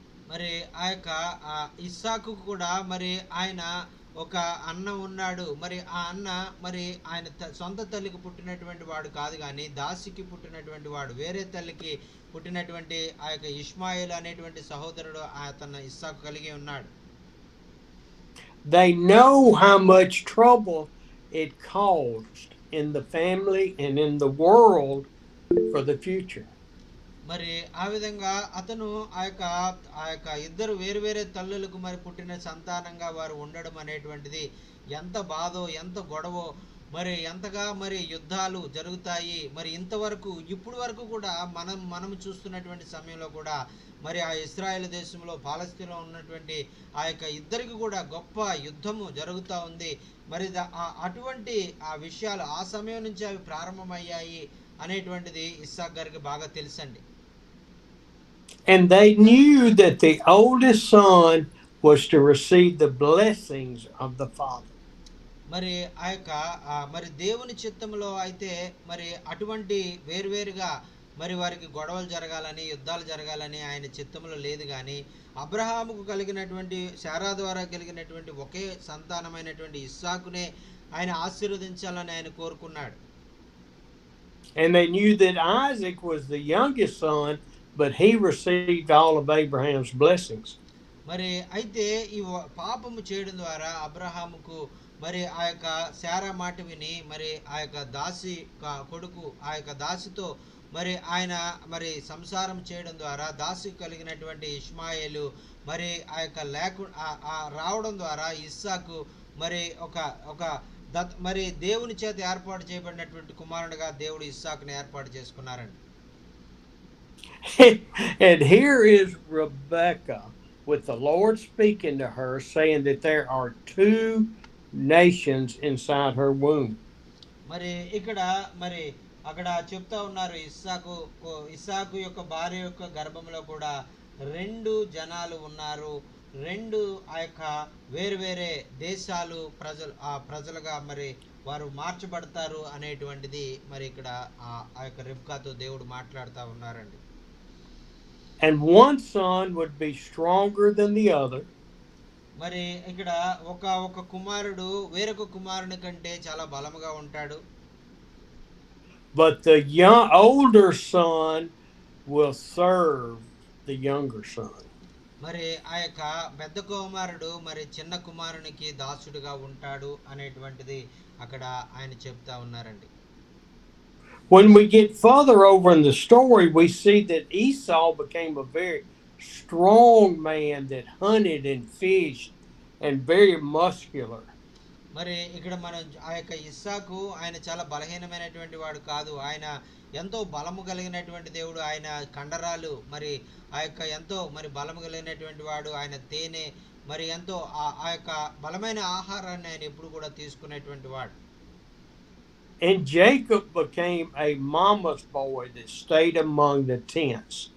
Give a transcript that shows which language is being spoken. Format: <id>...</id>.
<te>మరి ఆ యొక్క ఇస్సాకు కూడా మరి ఆయన ఒక అన్న ఉన్నాడు. మరి ఆ అన్న మరి ఆయన సొంత తల్లికి పుట్టినటువంటి వాడు కాదు కానీ దాసికి పుట్టినటువంటి వాడు, వేరే తల్లికి పుట్టినటువంటి ఆ యొక్క ఇష్మాయేలు అనేటువంటి సహోదరుడు అతను ఇస్సాకు కలిగి ఉన్నాడు.</te> <en>They know how much trouble it caused in the family and in the world for the future.</en> <te>మరి ఆ విధంగా అతను ఆ యొక్క ఇద్దరు వేరు వేరే తల్లులకు మరి పుట్టిన సంతానంగా వారు ఉండడం అనేటువంటిది ఎంత బాధో ఎంత గొడవో మరి ఎంతగా మరి యుద్ధాలు జరుగుతాయి మరి ఇంతవరకు ఇప్పుడు వరకు కూడా మనం చూస్తున్నటువంటి సమయంలో కూడా మరి ఆ ఇస్రాయేల్ దేశంలో పాలస్తీన్లో ఉన్నటువంటి ఆ యొక్క ఇద్దరికి కూడా గొప్ప యుద్ధము జరుగుతూ ఉంది మరి అటువంటి ఆ విషయాలు ఆ సమయం నుంచి అవి ప్రారంభమయ్యాయి అనేటువంటిది ఇస్సాక్ గారికి బాగా తెలుసండి.</te> <en>And they knew that the oldest son was to receive the blessings of the father.</en> <te>మరి ఆ యొక్క మరి దేవుని చిత్తంలో అయితే మరి అటువంటి వేరువేరుగా మరి వారికి గొడవలు జరగాలని యుద్ధాలు జరగాలని ఆయన చిత్తంలో లేదు కానీ అబ్రహాముకు కలిగినటువంటి శారా ద్వారా కలిగినటువంటి ఒకే సంతానమైనటువంటి ఇస్సాకునే ఆయన ఆశీర్వదించాలని ఆయన కోరుకున్నాడు.</te> <en>And they knew that Isaac was the youngest son, but he received all of Abraham's blessings.</en> <te>మరి అయితే ఈ పాపము చేయడం ద్వారా అబ్రహాముకు మరి ఆ యొక్క శారా మాట విని మరి ఆ యొక్క దాసి కొడుకు ఆ యొక్క దాసితో మరి ఆయన మరి సంసారం చేయడం ద్వారా దాసి కలిగినటువంటి ఇష్మాయేలు మరి ఆ యొక్క రావడం ద్వారా ఇస్సాకు మరి ఒక ఒక మరి దేవుని చేత ఏర్పాటు చేయబడినటువంటి కుమారుడిగా దేవుడు ఇస్సాకుని ఏర్పాటు చేసుకున్నారండి.</te> <en>And here is Rebecca with the Lord speaking to her, saying that there are two nations inside her womb.</en> <te>మరి ఇక్కడ మరి అక్కడ చెప్తా ఉన్నారు ఇస్సాకు యొక్క భార్య యొక్క గర్భంలో కూడా రెండు జనాలు ఉన్నారు, రెండు ఆ యొక్క వేరువేరే దేశాలు ప్రజలుగా మరి వారు మార్చబడతారు అనేటువంటిది మరి ఇక్కడ ఆ యొక్క రిబ్కాతో దేవుడు మాట్లాడుతూ ఉన్నారండి.</te> <en>And one son would be stronger than the other.</en> <te>మరి ఇక్కడ ఒక కుమారుడు వేరొక కుమారుని కంటే చాలా బలముగా ఉంటాడు.</te> <en>But the older son will serve the younger son.</en> <te>మరి ఆ యొక్క పెద్ద కుమారుడు మరి చిన్న కుమారునికి దాసుడుగా ఉంటాడు అనేటువంటిది అక్కడ ఆయన చెప్తా ఉన్నారండి.</te> <en>When we get further over in the story, we see that Esau became a very strong man that hunted and fished and very muscular.</en> <te>మరి ఇక్కడ మనం ఆ యొక్క ఇస్సాకు ఆయన చాలా బలహీనమైనటువంటి వాడు కాదు, ఆయన ఎంతో బలము కలిగినటువంటి దేవుడు, ఆయన కండరాలు మరి ఆ యొక్క ఎంతో మరి బలము కలిగినటువంటి వాడు, ఆయన తేనె మరి ఎంతో ఆ యొక్క బలమైన ఆహారాన్ని ఆయన ఎప్పుడు కూడా తీసుకునేటువంటి వాడు.</te> <en>And Jacob became a mama's boy that stayed among the tents.</en>